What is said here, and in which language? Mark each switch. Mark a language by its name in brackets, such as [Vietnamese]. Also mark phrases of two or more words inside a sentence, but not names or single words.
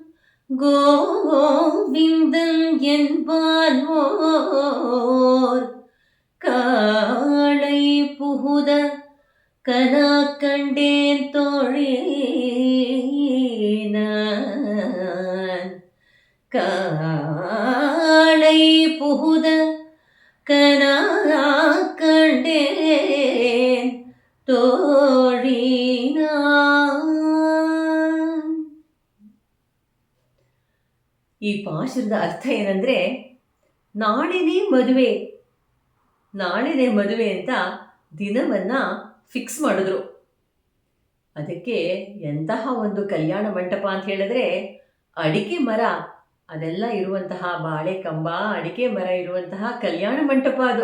[Tamil] கோவிந்தன் என்பார் காளை புகுத கனா கண்டேன் தோழினான், காளை புகுத கனா கண்டேன் தோழினான். [Kannada] ಈ ಪಾಶುರದ ಅರ್ಥ ಏನಂದರೆ, ನಾಳೆನೇ ಮದುವೆ ಅಂತ ದಿನವನ್ನು ಫಿಕ್ಸ್ ಮಾಡಿದ್ರು. ಅದಕ್ಕೆ ಎಂತಹ ಒಂದು ಕಲ್ಯಾಣ ಮಂಟಪ ಅಂತ ಹೇಳಿದ್ರೆ, ಅಡಿಕೆ ಮರ ಅದೆಲ್ಲ ಇರುವಂತಹ, ಬಾಳೆ ಕಂಬ, ಅಡಿಕೆ ಮರ ಇರುವಂತಹ ಕಲ್ಯಾಣ ಮಂಟಪ ಅದು.